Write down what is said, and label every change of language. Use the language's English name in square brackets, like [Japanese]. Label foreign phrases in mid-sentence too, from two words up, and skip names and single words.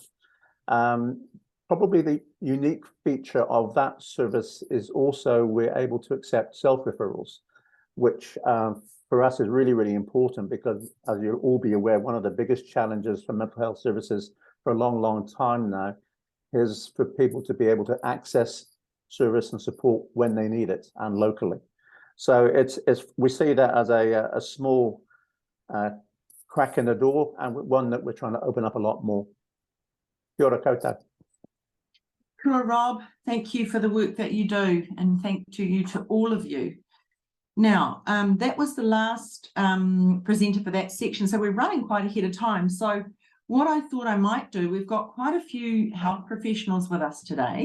[English] Probably the unique feature of that service is also we're able to accept self-referrals, which for us is really, really important because, as you'll all be aware, one of the biggest challenges for mental health services for a long, long time now is for people to be able to access service and support when they need it and locally. So we see that as a small crack in the door, and one that we're trying to open up a lot more. [Māori] Kia ora koutou. Kia ora, Rob. [English] Thank you for the work that you do, and thank you to all of you. Now, that was the last presenter for that section, so we're running quite ahead of time. So what I thought I might do, we've got quite a few health professionals with us today.